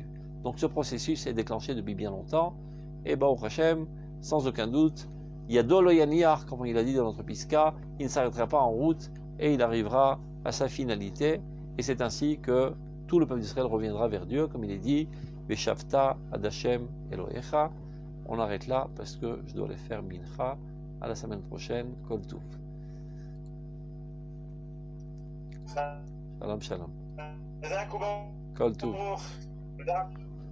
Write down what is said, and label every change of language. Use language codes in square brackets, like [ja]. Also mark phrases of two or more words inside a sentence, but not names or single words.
[fr] Donc ce processus est déclenché depuis bien longtemps, et [he] ברוך השם, [fr] sans aucun doute, il y a Dolo Yaniar, comme il a dit dans notre Piska, il ne s'arrêtera pas en route, et il arrivera à sa finalité, et c'est ainsi que tout le peuple d'Israël reviendra vers Dieu, comme il est dit, [he] ושבת עד השם אלהיך. [fr] On arrête là parce que je dois aller faire mincha. À la semaine prochaine. [he] כל טוב. שלום, שלום. כל טוב.